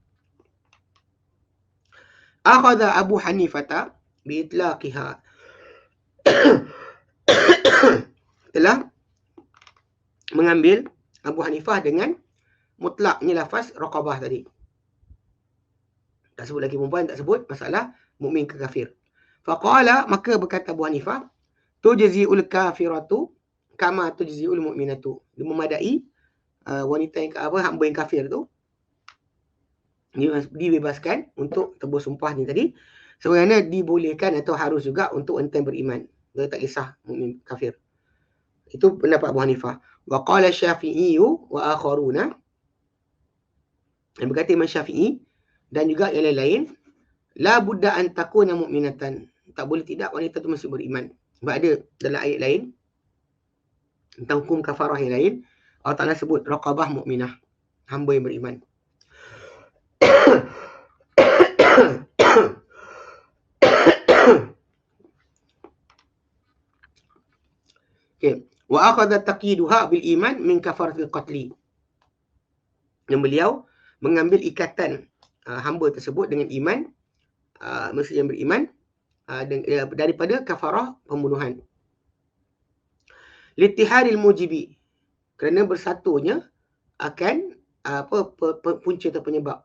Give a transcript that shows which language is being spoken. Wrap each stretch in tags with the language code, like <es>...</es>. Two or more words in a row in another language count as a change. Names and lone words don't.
<ar>أخذ أبو حنيفة بإطلاقها,</ar> <ms>telah mengambil Abu Hanifah dengan mutlaknya lafaz raqabah tadi. Tak sebut lagi perempuan, tak sebut masalah mukmin ke kafir. Faqala, maka berkata Abu Hanifah,</ms> <ar>تجزئ الكافرة كما تجزئ المؤمنة.</ar> <ms>Dia memadai wanita yang hamba yang kafir tu dibebaskan untuk tebus sumpah ni tadi, sebenarnya dibolehkan atau harus juga untuk wanita yang beriman. Dia tak kisah mukmin kafir. Itu pendapat Abu Hanifah.</ms> <ar>وقال الشافعي وآخرون,</ar> <ms>yang berkata Imam Syafi'i dan juga yang lain-lain,</ms> <ar>لا بد أن تكون مؤمنة,</ar> <ms>tak boleh tidak wanita tu mesti beriman. Sebab ada dalam ayat lain tentang hukum kafarah yang lain, Allah Ta'ala sebut</ms> <ar>رقبة مؤمنة,</ar> <ms>hamba yang beriman. Okay.</ms> <ar>وأخذ تقييدها بالإيمان من كفارة القتل.</ar> <ms>Dan beliau mengambil ikatan hamba tersebut dengan iman, mesti yang beriman, daripada kafarah pembunuhan.</ms> <ar>لاتحاد الموجب,</ar> <ms>kerana bersatunya akan punca atau penyebab.</ms>